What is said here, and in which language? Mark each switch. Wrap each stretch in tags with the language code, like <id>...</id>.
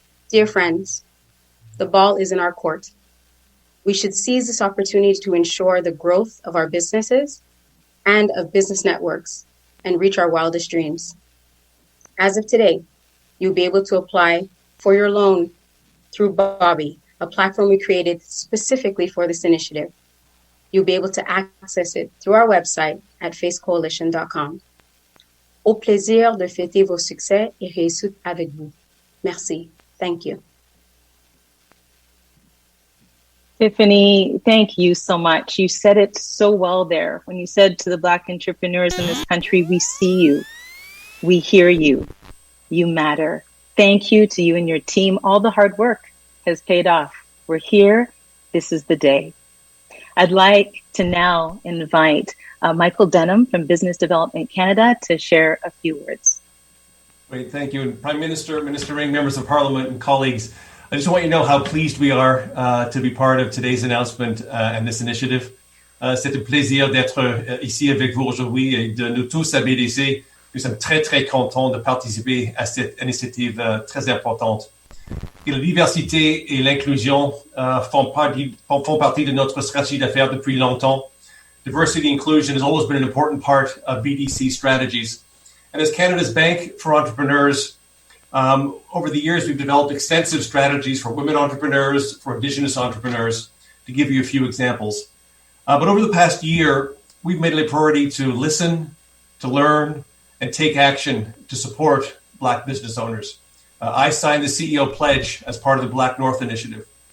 <en>Dear friends, the ball is in our court. We should seize this opportunity to ensure the growth of our businesses and of business networks and reach our wildest dreams. As of today, you'll be able to apply for your loan through Bobby, a platform we created specifically for this initiative. You'll be able to access it through our website at facecoalition.com.</en> <fr>Au plaisir de fêter vos succès et réussites avec vous. Merci.</fr> <en>Thank you. Tiffany, thank you so much. You said it so well there when you said to the Black entrepreneurs in this country, we see you, we hear you, you matter. Thank you to you and your team. All the hard work has paid off. We're here. This is the day. I'd like to now invite Michael Denham from Business Development Canada to share a few words. Great, thank you. And Prime Minister, Minister Ring, members of Parliament and colleagues, I just want you to know how pleased we are to be part of today's announcement and this initiative.</en> <fr>C'est un plaisir d'être ici avec vous aujourd'hui et de nous tous à BDC. Nous sommes très, très contents de participer à cette initiative très importante. Et la diversité et l'inclusion font partie de notre stratégie d'affaires depuis longtemps.</fr> <en>Diversity and inclusion has always been an important part of BDC strategies. And as Canada's Bank for Entrepreneurs, over the years, we've developed extensive strategies for women entrepreneurs, for Indigenous entrepreneurs, to give you a few examples. But over the past year, we've made it a priority to listen, to learn, and take action to support Black business owners. I signed the CEO pledge as part of the Black North Initiative,</en>